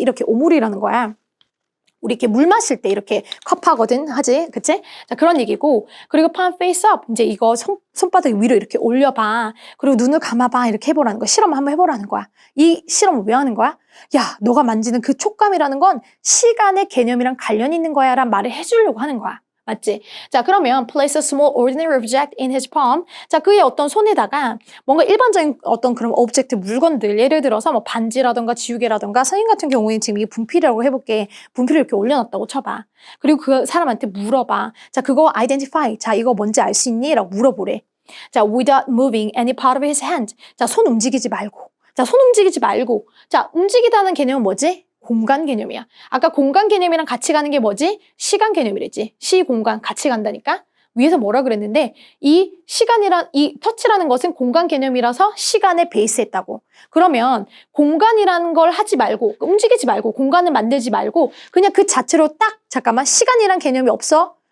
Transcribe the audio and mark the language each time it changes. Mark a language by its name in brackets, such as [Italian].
[Korean] 이렇게 오므리라는 거야. 우리 이렇게 물 마실 때 이렇게 컵하거든 하지, 그치? 자 그런 얘기고 그리고 [English] palm face up [Korean] 이제 이거 손바닥 위로 이렇게 올려봐. 그리고 눈을 감아봐 이렇게 해보라는 거야. 실험 한번 해보라는 거야. 이 실험을 왜 하는 거야? 야 너가 만지는 그 촉감이라는 건 시간의 개념이랑 관련 있는 거야 라는 말을 해주려고 하는 거야. 맞지? [English] 자 그러면 place a small ordinary object in his palm. [Korean] 자 그의 어떤 손에다가 뭔가 일반적인 어떤 그런 오브젝트 물건들 예를 들어서 뭐 반지라던가 지우개라던가 선생님 같은 경우에는 지금 이게 분필이라고 해볼게. 분필을 이렇게 올려놨다고 쳐봐. 그리고 그 사람한테 물어봐. 자 그거 identify. 자 이거 뭔지 알 수 있니? 라고 물어보래. [English] 자 without moving any part of his hand. [Korean] 자 손 움직이지 말고. 자 손 움직이지 말고. 자 움직이다는 개념은 뭐지? 공간 개념이야. 아까 공간 개념이랑 같이 가는 게 뭐지? 시간 개념이랬지. 시, 공간 같이 간다니까? 위에서 뭐라 그랬는데 이 터치라는 것은 공간 개념이라서 시간에 베이스했다고. 그러면 공간이라는 걸 하지 말고 움직이지 말고 공간을 만들지 말고 그냥 그 자체로 딱 잠깐만 시간이란 개념이 없어?